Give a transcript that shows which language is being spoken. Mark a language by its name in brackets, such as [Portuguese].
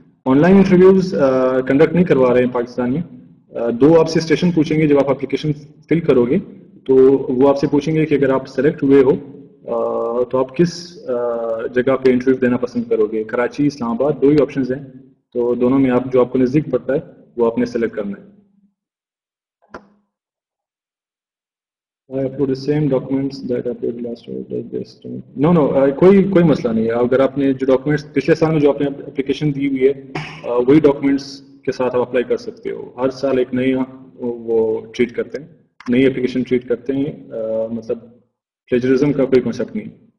[Urdu] On line interviews conduct نہیں کروا رہے ہیں پاکستان میں. دو آپ سے اسٹیشن پوچھیں گے جب آپ اپلیکیشن فل کرو گے. تو وہ آپ سے پوچھیں گے کہ اگر آپ سلیکٹ ہوئے ہو تو آپ کس جگہ پہ انٹرویو دینا پسند کرو گے. کراچی, اسلام آباد, 2 ہی آپشنز ہیں, تو دونوں میں آپ جو آپ کو نزدیک پڑتا ہے وہ آپ نے سلیکٹ کرنا ہے. [English] I upload the same documents that I uploaded last year. Does this no no [Urdu] کوئی مسئلہ نہیں ہے. اگر آپ نے جو ڈاکومنٹس پچھلے سال میں جو آپ نے اپلیکیشن دی ہوئی ہے وہی ڈاکومنٹس کے ساتھ آپ اپلائی کر سکتے ہو. ہر سال ایک نئی وہ ٹریٹ کرتے ہیں, نئی اپلیکیشن ٹریٹ کرتے ہیں. مطلب پلیجرزم کا کوئی کنسیپٹ نہیں.